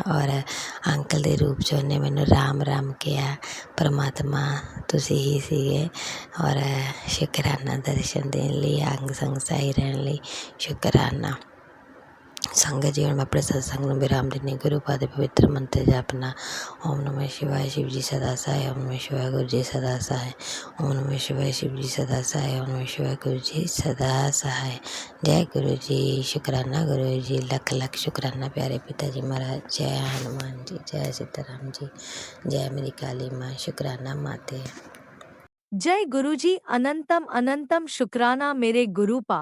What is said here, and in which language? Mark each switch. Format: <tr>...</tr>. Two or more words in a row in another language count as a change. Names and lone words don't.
<pa>ਔਰ ਅੰਕਲ ਦੇ ਰੂਪ 'ਚ ਉਹਨੇ ਮੈਨੂੰ ਰਾਮ ਰਾਮ ਕਿਹਾ, ਪਰਮਾਤਮਾ ਤੁਸੀਂ ਹੀ ਸੀਗੇ। ਔਰ ਸ਼ੁਕਰਾਨਾ ਦਰਸ਼ਨ ਦੇਣ ਲਈ, ਅੰਗ ਸੰਗ ਸਹਾਈ ਰਹਿਣ ਲਈ ਸ਼ੁਕਰਾਨਾ। ਸੰਗਤ ਜੀ ਹੁਣ ਮੈਂ ਆਪਣੇ ਸਤਸੰਗ ਨੂੰ ਵਿਰਾਮ ਦਿੰਦੀ। ਗੁਰੂ ਪਾ ਦੇ ਪਵਿੱਤਰ ਮੰਤਰ ਜਪਣਾ,</pa> <sa>ओम नमः शिवाय</sa> <pa>ਸ਼ਿਵ ਜੀ ਸਦਾ ਸਹਾਇ,</pa> <sa>ओम नमः शिवाय</sa> <pa>ਗੁਰੂ ਜੀ ਸਦਾ ਸਹਾਇ,</pa> <sa>ओम नमः शिवाय</sa> <pa>ਸ਼ਿਵ ਜੀ ਸਦਾ ਸਹਾਇ,</pa> <sa>ओम नमः शिवाय</sa> <pa>ਗੁਰੂ ਜੀ ਸਦਾ ਸਹਾਇ। ਜੈ ਗੁਰੂ ਜੀ, ਸ਼ੁਕਰਾਨਾ ਗੁਰੂ ਜੀ, ਲੱਖ ਲੱਖ ਸ਼ੁਕਰਾਨਾ ਪਿਆਰੇ ਪਿਤਾ ਜੀ ਮਹਾਰਾਜ। ਜੈ ਹਨੂਮਾਨ ਜੀ, ਜੈ ਸੀਤਾਰਾਮ ਜੀ, ਜੈ ਮੇਰੀ ਕਾਲੀ ਮਾਂ, ਸ਼ੁਕਰਾਨਾ ਮਾਤੇ। ਜੈ ਗੁਰੂਜੀ, ਅਨੰਤਮ ਅਨੰਤਮ ਸ਼ੁਕਰਾਨਾ ਮੇਰੇ ਗੁਰੂ ਪਾ।</pa>